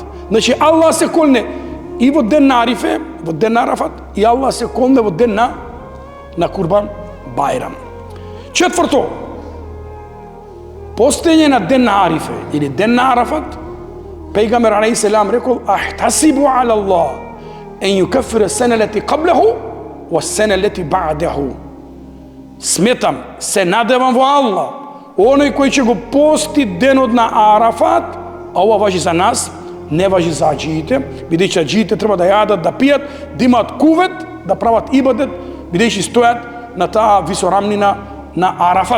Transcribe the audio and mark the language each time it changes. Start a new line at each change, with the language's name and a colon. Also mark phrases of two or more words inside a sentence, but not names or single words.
Macedonian: Значи Аллах се колне и во ден на Арифе, во ден на Арафат, и Аллах се колне во ден на Курбан Бајрам. Четврто, постоење на ден на Арифе или ден на Арафат, пејгамбер
Arabic: عليه السلام
Macedonian: рекол:
Arabic: "أحتسب على الله أن يكفر السنة التي قبله والسنة التي بعده."
Macedonian: Сметам, се надевам во Аллах, оној кој ќе го пости денот на Арафат, а ова важи за нас, не важи за аџиите, бидејќи аџиите треба да јадат, да пијат, да имаат кувет, да прават ибадет, бидејќи стојат на таа висорамнина на Арафат.